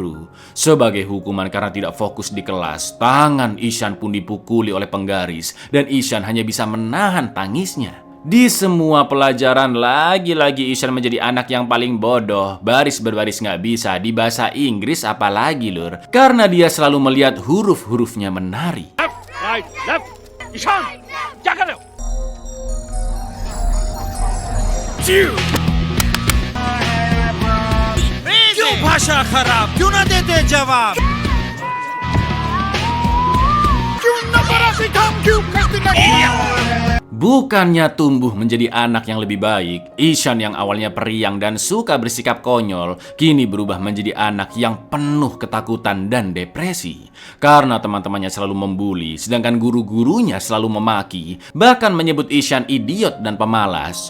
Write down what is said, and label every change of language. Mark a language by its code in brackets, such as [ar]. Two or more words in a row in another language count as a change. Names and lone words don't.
[id] Sebagai hukuman karena tidak fokus di kelas, tangan Ishan pun dipukuli oleh penggaris dan Ishan hanya bisa menahan tangisnya. Di semua pelajaran, lagi-lagi Ishan menjadi anak yang paling bodoh. Baris berbaris nggak bisa, di bahasa Inggris apalagi, Lur. Karena dia selalu melihat huruf-hurufnya menari. [en] Right, left, Ishan, [hi] क्या कर रहे हो? क्यों भाषा खराब, क्यों ना देते जवाब, क्यों न बरासी काम, क्यों कष्ट का [id] Bukannya tumbuh menjadi anak yang lebih baik, Ishan yang awalnya periang dan suka bersikap konyol, kini berubah menjadi anak yang penuh ketakutan dan depresi. Karena teman-temannya selalu membuli, sedangkan guru-gurunya selalu memaki, bahkan menyebut Ishan idiot dan pemalas.